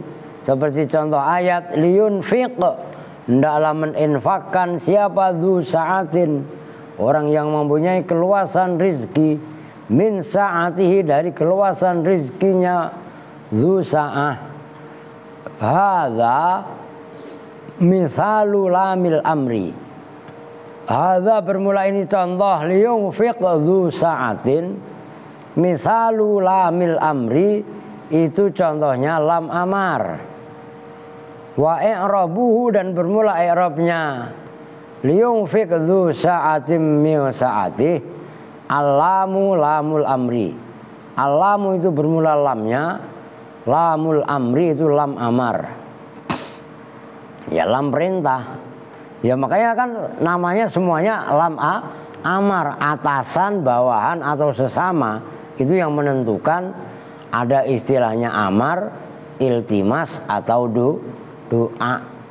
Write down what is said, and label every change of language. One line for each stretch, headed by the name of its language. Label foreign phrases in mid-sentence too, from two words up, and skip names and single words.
Indonesian: Seperti contoh ayat liyunfiq. Hendaklah meninfakkan siapa
Arabic: ذو سعة,
Indonesian: orang yang mempunyai keluasan rizki,
Arabic: من سعته
Indonesian: dari keluasan rizkinya,
Arabic: ذو سعة. هذا مثال لام الأمر.
Indonesian: Hadza bermula ini contoh
Arabic: لينفق ذو سعة, مثال لام الأمر
Indonesian: itu contohnya lam amar.
Arabic: وإعرابه
Indonesian: dan bermula i'rabnya
Arabic: لينفق ذو سعة من سعته. اللام لام الأمر.
Indonesian: Allamu itu bermula lamnya,
Arabic: لام الأمر
Indonesian: itu lam amar. Ya lam perintah. Ya makanya kan namanya semuanya lam amar, atasan, bawahan atau sesama. Itu yang menentukan ada istilahnya amar, iltimas atau doa.